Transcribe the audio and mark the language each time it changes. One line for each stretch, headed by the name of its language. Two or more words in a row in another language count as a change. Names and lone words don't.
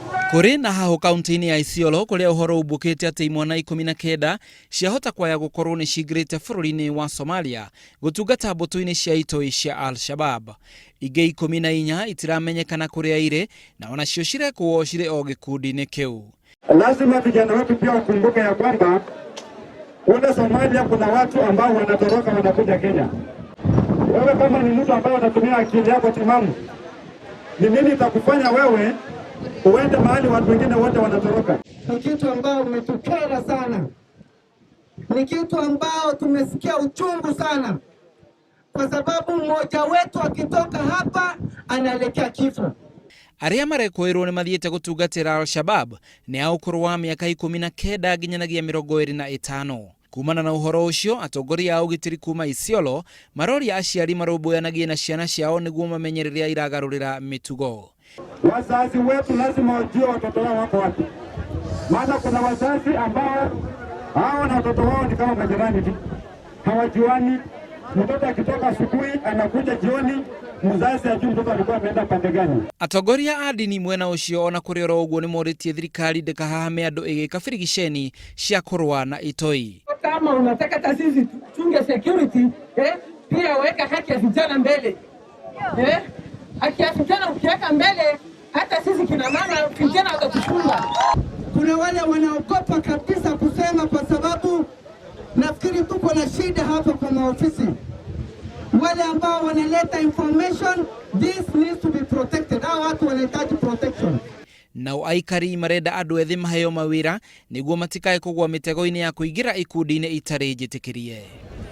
Kikuyu: Kuri na haho kaunti-ini ya Isiolo kuria uhoro ubukite ati imwana 19 ciahota kwaya gukorwo ni cingirite bururi-ini wa Somalia gutungata mbutu-ini cia itoi cia Al-Shabab. Ingĩ 14 itiramenyekana kuria ire na onacio cirekwo cire o gikundi-ini kiu.
Swahili: Lazima vijana wetu pia wakumbuke ya kwamba kule Somalia kuna watu ambao wanatoroka wanakuja Kenya. Wewe kama ni mtu ambaye unatumia akili yako timamu, ni nini itakufanya wewe uende mahali watu wengine wote wanatoroka? Ni kitu ambao umetukera sana. Ni kitu ambao tumesikia uchungu sana. Kwa sababu mmoja wetu akitoka hapa analekea kifo.
Kikuyu: Aria marekwirwo ni mathiete gutungatira Al-Shabab ni a ukuru wa miaka 19 nginyanagia 25. Kumana na uhoro ucio, atongoria a ugitiri kuma Isiolo maroria aciari marũmbũyanagie na ciana ciao niguo mamenyereria iragarurira mitugo.
Swahili: Wazazi wetu lazima wajue watoto wao wako wapi. Maana kuna wazazi ambao hao na watoto wao ni kama majirani tu. Hawajuani. Mtoto akitoka asubuhi anakuja jioni, mzazi ajui mtoto alikuwa ameenda pande gani.
Kikuyu: Atongoria a dini mwena ucio ona kuri oro uguo ni moritie thirikari ndikahahame andu igika birigiceni cia kurwa na itoi.
Swahili: Kama unataka taasisi tunge security, pia weka haki ya vijana mbele. Haki ya vijana ukiweka mbele, hata sisi kina mama vijana watatufunga. Kuna wale wanaogopa kabisa kusema kwa sababu nafikiri tuko na shida hapa kwa maofisi. Wale ambao wanaleta information,
English: this needs to be protected.
Swahili: Hao watu wanahitaji protection.
Kikuyu: Na aikari marenda andu ethi maheo mawira niguo matikae kugwa mitego-ini ya kuingira ikundi-ini itari njitikirie.